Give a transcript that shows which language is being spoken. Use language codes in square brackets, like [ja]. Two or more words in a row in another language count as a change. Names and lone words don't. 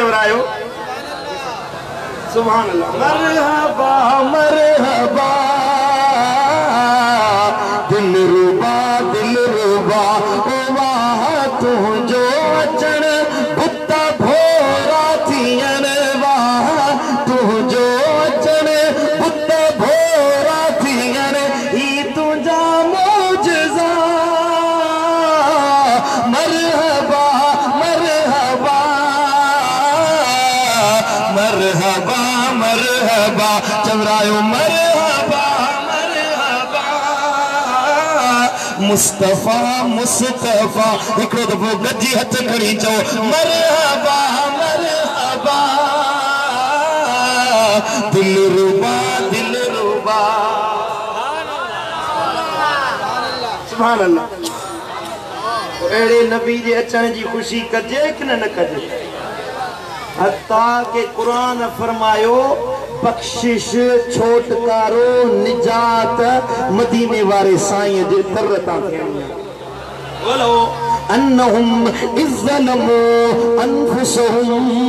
[sd] आयो [ar] سبحان الله [sd] मरहबा मरहबा दिलरुबा दिलरुबा ओ वाह तू जो अचण बुता भोरा थियन वाह तू जो अचण बुता भोरा थियन ही तुझा मौजज़ा मरहबा मरहबा मरहबा मरहबा चवरायो मरहबा मरहबा मुस्तफा मुस्तफा हिकिड़ो दफ़ो गजी हथ खणी चओ मरहबा मरहबा दिलरुबा दिलरुबा [ar] سبحان الله [sd] अड़े नबी जे अचण जी खुशी कजे कि न कजे हत्ता के कुरान फरमायो बख्शिश छोटकारो निजात मदीने वारे साईं जे दर तां थियणी बोलो [ar] أنهم إذ ظلموا أنفسهم